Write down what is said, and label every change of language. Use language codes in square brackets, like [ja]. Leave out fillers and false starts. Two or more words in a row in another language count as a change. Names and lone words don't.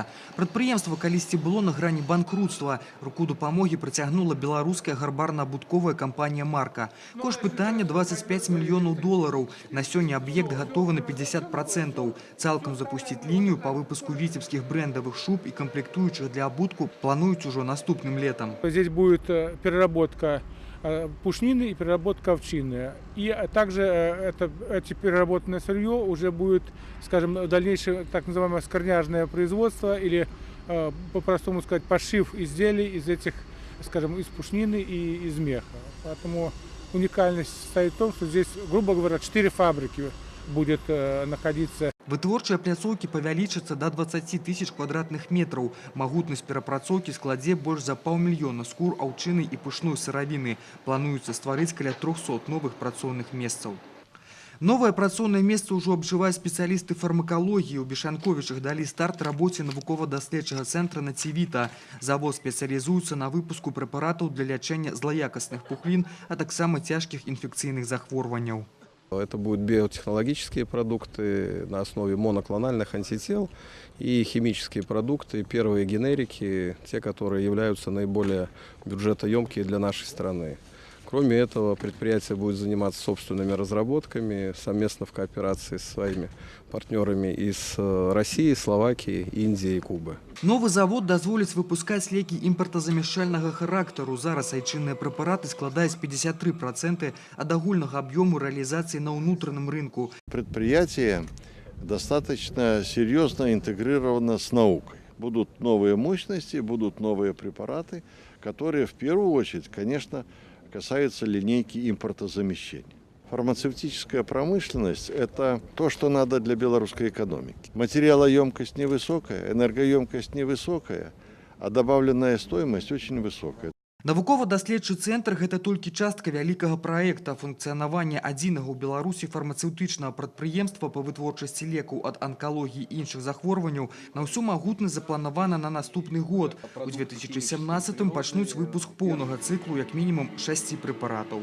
[be] Прадпрыемства калісьці было на грані банкрутства. Руку дапамогі працягнула беларуская гарбарна-абутковая кампанія «Марка». Кошт пытання $25 мільёнаў. На сёння аб'ект гатовы на 50%. Цалкам запусціць лінію па выпуску віцебскіх брэндавых шуб і камплектуючых для абутку плануюць ужо наступным летом. [ru] Здесь будет переработка пушнины и переработка овчины. И также эти переработанное сырье уже будет, скажем, дальнейшее так называемое скорняжное производство или, по-простому сказать, пошив изделий из этих, скажем, из пушнины и из меха. Поэтому уникальность состоит в том, что здесь, грубо говоря, 4 фабрики будет находиться. [be] Вытворчыя пляцоўкі павялічацца да 20 000 квадратных метраў. Магутнасць перапрацоўкі складзе больш за 500 000 скур аўчыны і пушной сыравіны. Плануецца стварыць каля 300 новых працоўных месцаў. Новае працоўнае месца ўжо абжываюць спецыялісты фармакалогіі. У Бешанковічах далі старт рабоце навукова-даследчага цэнтра «Націвіта». Завод спецыялізуецца на выпуску прэпаратаў для лячэння злаякасных пухлін, а таксама цяжкіх інфекцыйных захворванняў. [ru] Это будут биотехнологические продукты на основе моноклональных антител и химические продукты, первые генерики, те, которые являются наиболее бюджетоемкие для нашей страны. Кроме этого, предприятие будет заниматься собственными разработками совместно в кооперации со своими партнерами из России, Словакии, Индии и Кубы. [be] Новый завод дазволіць выпускаць лекі імпартазамяшчальнага характару. Зараз айчынныя прэпараты складаюць 53% ад агульнага аб'ёму рэалізацыі на ўнутраным рынку. [ru] Предприятие достаточно серьезно интегрировано с наукой. Будут новые мощности, будут новые препараты, которые в первую очередь, конечно, касаются линейки импортозамещения. Фармацевтическая промышленность – это то, что надо для белорусской экономики. Материалоемкость невысокая, энергоемкость невысокая, а добавленная стоимость очень высокая. [be] Навукова-даследчы цэнтр – гэта толькі частка вялікага праекта функцыянавання адзінага ў Беларусі фармацэўтычнага прадпрыемства па вытворчасці лекаў ад анкалогіі і іншых захворванняў на ўсю магутнасць запланавана на наступны год. У 2017-м пачнуць выпуск поўнага цыклу як мінімум 6 прэпаратаў.